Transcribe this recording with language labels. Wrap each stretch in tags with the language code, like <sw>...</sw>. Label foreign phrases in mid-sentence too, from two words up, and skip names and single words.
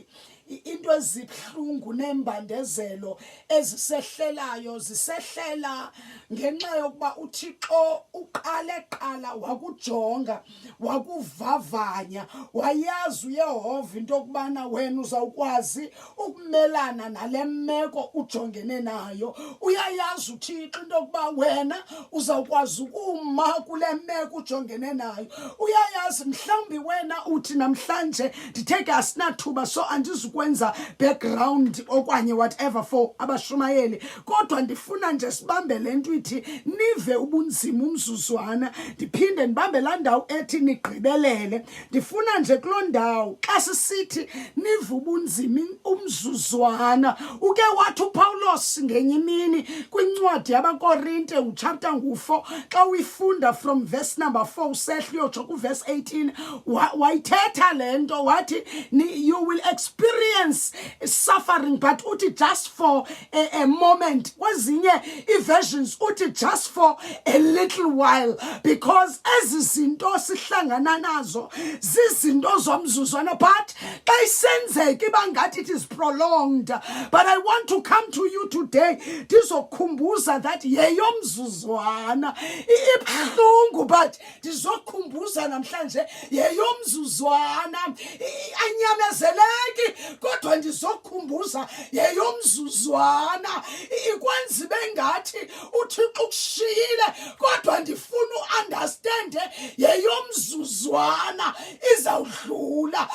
<xh>Into ezibuhlungu nembandezelo ezisehlelayo zisehlela ngenxa yokuba uThixo uqala wakujonga wakuvavanya, wayazi uYehova into yokubana wena uzawukwazi ukumelana nale meko ujongene nayo. Uyayazi uThixo into yokuba wena uzawukwazi ukuma kule meko ujongene nayo. Uyayazi mhlawumbi wena uthi namhlanje nditheke asinathuba so andizukwenza background okanye</xh> <en>whatever for</en> <xh>abashumayeli, kodwa ndifuna nje sibambe le nto ithi nive ubunzima umzuzwana. Ndiphinde ndibambe laa ndawo ethi nigqibelele. Ndifuna nje kuloo ndawo xa sisithi nive ubunzima umzuzwana, uke wathi uPawulos ngenye imini kwincwadi yabaKorinte uchapter 4 xa uyifunda</xh> <en>from verse number 4</en> <xh>usehla uyotsho kuverse 18 wayithetha le nto wathi</xh> <en>you will experience suffering but</en> <xh>uthi</xh> <en>just for a moment.</en> <xh>Kwezinye versions uthi</xh> <en>just for a little while, because</en> <xh>ezi zinto sihlangana nazo zizinto zomzuzwana but xa isenzeka iba ngathi</xh> <en>it is prolonged. But I want to come to you today</en> <xh>ndizokukhumbuza that yeyomzuzwana ibuhlungu but ndizokukhumbuza namhlanje yeyomzuzwana anyamezeleki kodwa ndizokukhumbuza yeyomzuzwana. Ikwenza ibe ngathi uThixo ukushiyile kodwa ndifuna uunderstand yeyomzuzwana izawudlula.</xh>